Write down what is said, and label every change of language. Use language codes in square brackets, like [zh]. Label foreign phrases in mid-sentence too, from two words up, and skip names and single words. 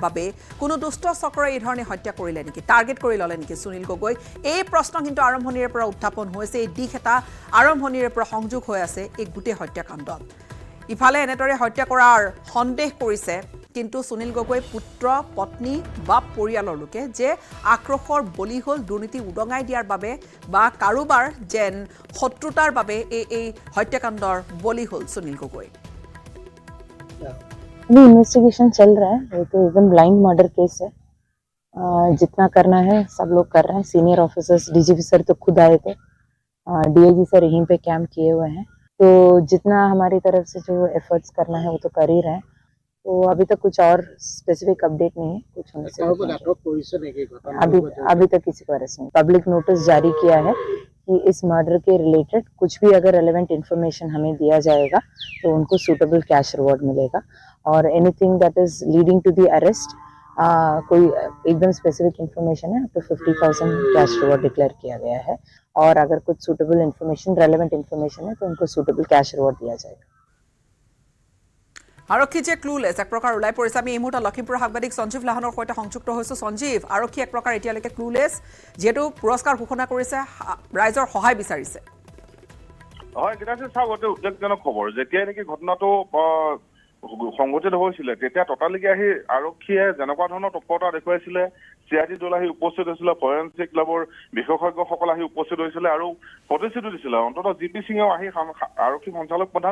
[as] বাবে কোনো দুষ্ট চক্ৰই এই ধৰণে হত্যা কৰিলে নেকি টাৰ্গেট কৰি ললে নেকি সুনীল গগৈ এই প্ৰশ্ন কিন্তু আৰম্ভণিৰে পৰা উত্থাপন হৈছে এই দিশ এটা আৰম্ভণিৰে পৰা সংযোগ হৈ আছে এই গোটেই হত্যাকাণ্ডত ইফালে এনেদৰে হত্যা কৰাৰ সন্দেহ কৰিছে কিন্তু সুনীল গগৈ পুত্ৰ পত্নী বা পৰিয়ালৰ লোকে যে আক্ৰোশৰ বলি হ'ল দুৰ্নীতি উদঙাই দিয়াৰ বাবে বা কাৰোবাৰ যেন শত্ৰুতাৰ বাবে এই হত্যাকাণ্ডৰ বলি হ'ল সুনীল গগৈ [hi] अभी इन्वेस्टिगेशन चल रहा है ये तो एकदम [en] blind murder case [hi] है जितना करना है सब लोग कर रहे हैं [en] senior officers [hi] DGP सर तो खुद आए थे DIG सर यहीं पे कैंप किए हुए हैं तो जितना हमारी तरफ से जो एफर्ट्स करना है वो तो कर ही रहे हैं तो अभी तक कुछ और [en] specific update [hi] नहीं है कुछ होने से अभी तक किसी को अरेस्ट नहीं [en] public notice [hi] जारी किया है कि इस मर्डर के रिलेटेड कुछ भी अगर [en] relevant information [hi] हमें दिया जाएगा तो उनको [en] suitable cash reward [hi] मिलेगा और [en] anything that is leading to the arrest [hi] कोई एकदम [en] specific information [hi] है तो 50,000 [en] cash reward declare [hi] किया गया है और अगर कुछ [en] suitable information relevant information [hi] है तो उनको [en] suitable cash reward [hi] दिया जाएगा [as] আৰক্ষী যে ক্লুলেছ এক প্ৰকাৰ ওলাই পৰিছে আমি এই মুহূৰ্তত লখিমপুৰৰ সাংবাদিক সঞ্জীৱ লাহনৰ সৈতে সংযুক্ত হৈছোঁ সঞ্জীৱ আৰক্ষী এক প্ৰকাৰ এতিয়ালৈকে ক্লুলেছ যিহেতু পুৰস্কাৰ ঘোষণা কৰিছে ৰাইজৰ সহায় বিচাৰিছে হয় গীতাশ্ৰী চাওক অতি উদ্বেগজনক খবৰ যেতিয়াই নেকি ঘটনাটো সংঘটিত হৈছিলে তেতিয়া ততালিকে আহি আৰক্ষীয়ে যেনেকুৱা ধৰণৰ তৎপৰতা দেখুৱাইছিলে চিআইডি দল আহি উপস্থিত হৈছিলে [en] forensic labৰ [as] বিশেষজ্ঞসকল আহি উপস্থিত হৈছিলে আৰু প্ৰতিশ্ৰুতি দিছিলে অন্ততঃ জি পি সিঙেও আহি আৰক্ষী সঞ্চালক প্ৰধান